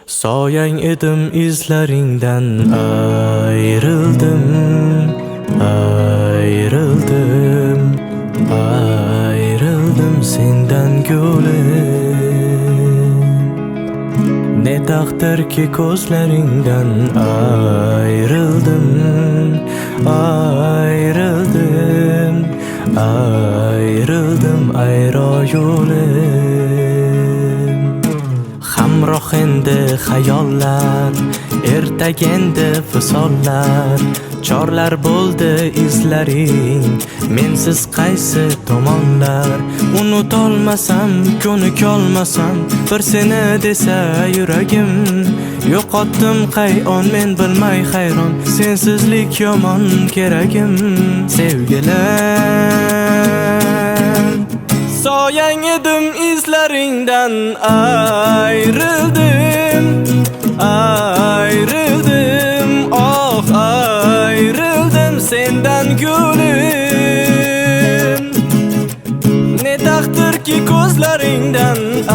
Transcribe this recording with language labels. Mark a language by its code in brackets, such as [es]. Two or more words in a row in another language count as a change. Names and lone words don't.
[uz] Soyang edim izlaringdan [tr] ayrıldım, ayrıldım, ayrıldım senden gülüm. Ne takdir ki gözlerinden ayrıldım, ayrıldım, ayrıldım ayrı yo'lim. [uz] Hamroh endi xayollar, ertagenda visollar, chorlar bo'ldi izlaring, mensiz qaysi tomonlar. Unutolmasam, ko'nikolmasam, bir seni desa yuragim. Yo'qotdim qayon men bilmay hayron, sensizlik yomon keragim. [tr] Sevgilim, [uz] soyang edim izlaringdan [tr] ayrıldım, ayrıldım, oh ayrıldım senden gülüm. Ne takdir ki gözlerinden